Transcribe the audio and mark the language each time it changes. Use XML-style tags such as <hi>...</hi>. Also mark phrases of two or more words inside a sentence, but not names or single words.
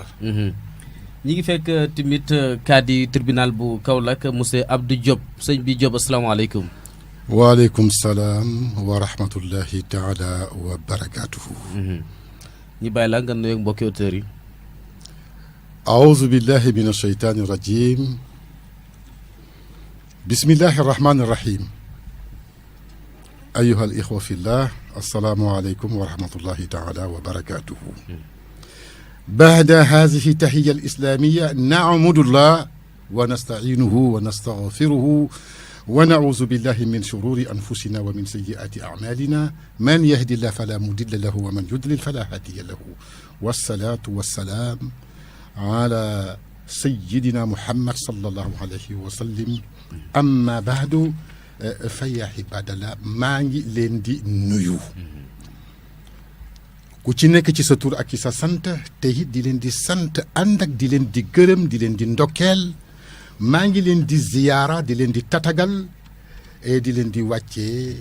<wo>ñi ngi fekk tamit kaddi tribunal bu Kaolack monsieur Abdou Diop sëñ bi Diop asalaamaaleykum.</wo> <ar>وعليكم السلام ورحمة الله تعالى وبركاته.</ar> <wo>ñi bàyyi la nga nuyoog mbokki auditeurs yi.</wo> <ar>أعوذ بالله من الشيطان الرجيم. بسم الله الرحمن الرحيم. أيها الإخوة في الله السلام عليكم ورحمة الله تعالى وبركاته. بعد هذه التحية الإسلامية نعمد الله ونستعينه ونستغفره ونعوذ بالله من شرور أنفسنا ومن سيئات أعمالنا من يهدي الله فلا مضل له ومن يضلل فلا هادي له والصلاة والسلام على سيدنا محمد صلى الله عليه وسلم أما بعد فيا عباد الله</ar> <wo>maa ngi leen di nuyu ku ci nekk ci sa tur ak ci sa sant te it di leen di sant ànd ak di leen di gërëm di leen di ndokkeel maa ngi leen di ziyaara di leen di tatagal et di leen di wàccee</wo>